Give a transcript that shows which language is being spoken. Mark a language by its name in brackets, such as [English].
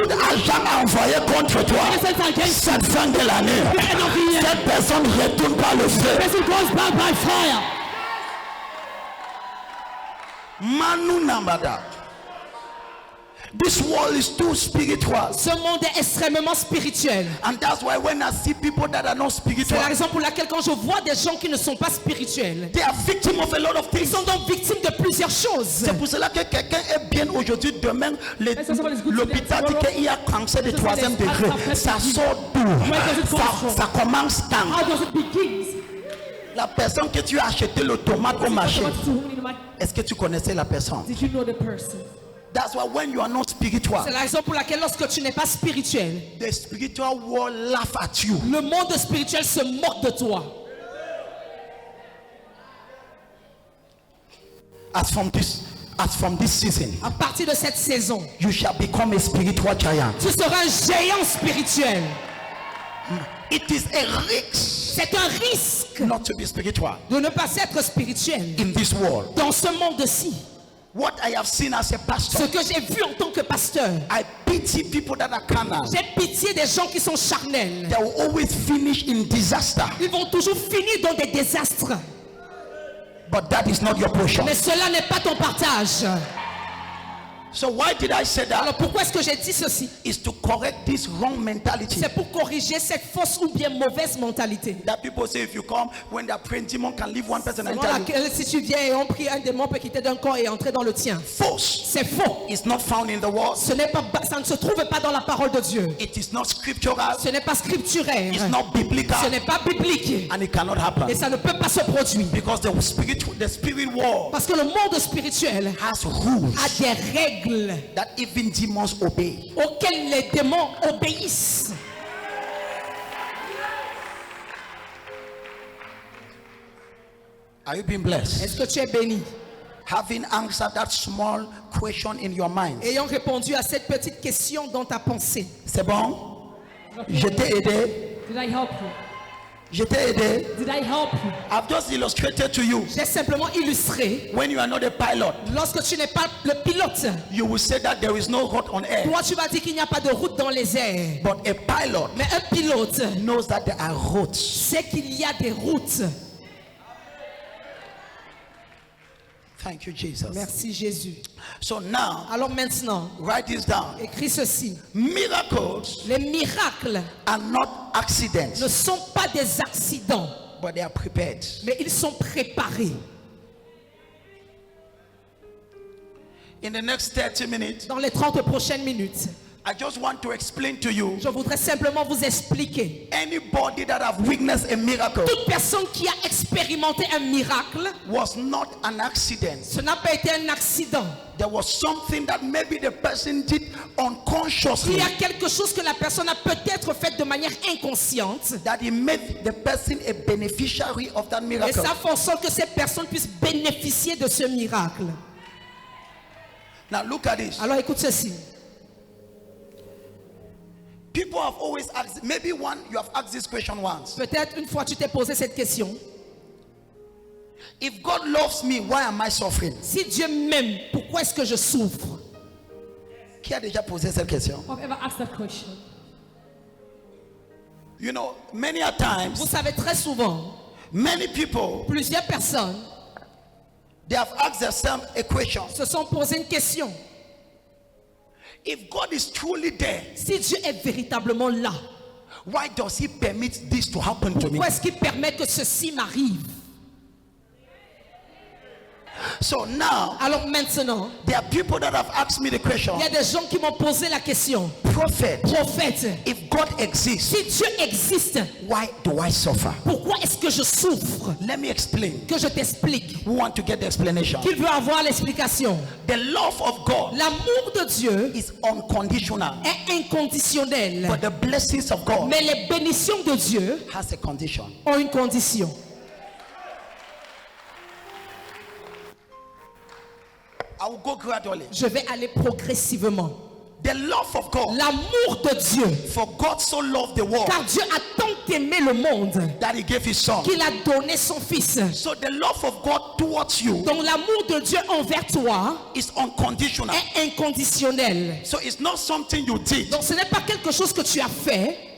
[French] tout agent envoyé contre toi, cette fin de l'année, cette personne retourne par le feu. [English] Person goes back by fire. Manu Nambada. This world is too spiritual. [French] Ce monde est extrêmement spirituel. [English] And that's why when I see people that are not [French] C'est [English] spiritual, [French] la raison pour laquelle quand je vois des gens qui ne sont pas spirituels, [English] they are victims of a lot of [French] ils [English] things. [French] sont donc victimes de plusieurs choses. C'est pour cela que quelqu'un est bien aujourd'hui, demain, l'hôpital dit qu'il y a cancer de 3e degré. Ça sort d'où? Ça commence quand? [English] How does it begin? [French] La personne que tu as acheté le tomate au marché, est-ce que tu connaissais la personne? [English] Did you know the person? That's why when you are not spiritual, [French] C'est la raison pour laquelle lorsque tu n'es pas spirituel, [English] the spiritual world laugh at you. [French] le monde spirituel se moque de toi. [English] As from this season, [French] À partir de cette saison, [English] you shall become a spiritual giant. [French] tu seras un géant spirituel. [English] It is a risk [French] C'est un risque [English] not to be spiritual [French] de ne pas être spirituel [English] in this world. [French] dans ce monde-ci. [English] What I have seen as a [French] Ce [English] pastor, [French] que j'ai vu en tant que pasteur, [English] I pity people that are carnal. [French] j'ai pitié des gens qui sont charnels. [English] They will always finish in disaster. [French] Ils vont toujours finir dans des désastres. [English] But that is not your portion. [French] Mais cela n'est pas ton partage. [English] So why did I say that? [French] Alors pourquoi est-ce que j'ai dit ceci? [English] Is to correct this wrong mentality. [French] C'est pour corriger cette fausse ou bien mauvaise mentalité. [English] That people say if you come, when they are praying, demon can leave one person and [French] Selon [English] enter you. [French] laquelle, si tu viens et on prie, un démon peut quitter d'un corps et entrer dans le tien. [English] False. [French] C'est faux. [English] It's not found in the word. [French] Ce n'est pas, ça ne se trouve pas dans la parole de Dieu. [English] It is not scriptural. [French] Ce n'est pas scripturaire. [English] It's not [French] Ce [English] biblical. [French] n'est pas biblique. [English] And it cannot happen. [French] Et ça ne peut pas se produire. [English] Because the spirit world [French] Parce que le monde spirituel [English] has rules [French] a des règles [English] that even demons obey. [French] auxquelles les démons obéissent. [English] Are you being blessed? [French] Est-ce que tu es béni? [English] Having answered that small question in your mind. [French] Ayant répondu à cette petite question dans ta pensée. C'est bon? Je t'ai aidé. [English] Did I help you? [French] Je t'ai aidé. [English] Did I help you? I've just illustrated to you. [French] J'ai simplement illustré. [English] When you are not a pilot, [French] Lorsque tu n'es pas le pilote, [English] you will say that there is no road on air. [French] toi tu vas dire qu'il n'y a pas de route dans les airs. [English] But a pilot [French] Mais un pilote [English] knows that there are roads. [French] sait qu'il y a des routes. [English] Thank you, Jesus. [French] Merci Jésus. [English] So now, [French] Alors maintenant, [English] write this down. [French] écris ceci. [English] Miracles [French] Les miracles [English] are not accidents, [French] ne sont pas des accidents, [English] but they are prepared. [French] mais ils sont préparés. [English] In the next 30 minutes, [French] Dans les 30 prochaines minutes, [English] I just want to explain to you, [French] je voudrais simplement vous expliquer. [English] anybody that have witnessed a miracle [French] Toute personne qui a expérimenté un miracle, [English] was not an accident. [French] ce n'a pas été un accident. [English] There was something that maybe the person did [French] Il [English] unconsciously [French] y a quelque chose que la personne a peut-être fait de manière inconsciente. [English] that it made the person a beneficiary of that [French] Et [English] miracle. [French] ça fait en sorte que cette personne puisse bénéficier de ce miracle. [English] Now look at this. [French] Alors écoute ceci. [English] People have always asked, maybe one, you have asked this question once. [French] Peut-être une fois tu t'es posé cette question. [English] If God loves me, why am I suffering? [French] Si Dieu m'aime, pourquoi est-ce que je souffre? Qui a déjà posé cette question? [English] I've ever asked that question. You know, many a times, [French] Vous savez, très souvent, [English] many people, [French] plusieurs personnes [English] they have asked themselves a question. [French] se sont posé une question. [English] If God is truly there, [French] Si Dieu est véritablement là, [English] why does He permit this to happen to me? [French] pourquoi est-ce qu'il permet que ceci m'arrive? [English] So now, [French] Alors maintenant, [English] there are people that have asked me the question, [French] il y a des gens qui m'ont posé la question. [English] Prophet, [French] Prophète, [English] if God exists, [French] si Dieu existe, [English] why do I suffer? [French] pourquoi est-ce que je souffre? [English] Let me explain. [French] Que je t'explique. [English] Who want to get the explanation? [French] Qu'il veut avoir l'explication. [English] The love of God [French] L'amour de Dieu [English] is unconditional, [French] est inconditionnel. [English] but the blessings of God [French] Mais les bénédictions de Dieu [English] has a condition. [French] ont une condition. [English] I will go gradually. [French] Je vais aller progressivement. [English] The love of God, [French] L'amour de Dieu. [English] for God so loved the world [French] Car Dieu a tant aimé le monde [English] that he gave his son. [French] qu'il a donné son fils. [English] So the love of God towards you [French] Donc l'amour de Dieu envers toi [English] is unconditional. [French] est inconditionnel. [English] So it's not something you did [French] Donc ce n'est pas quelque chose que tu as fait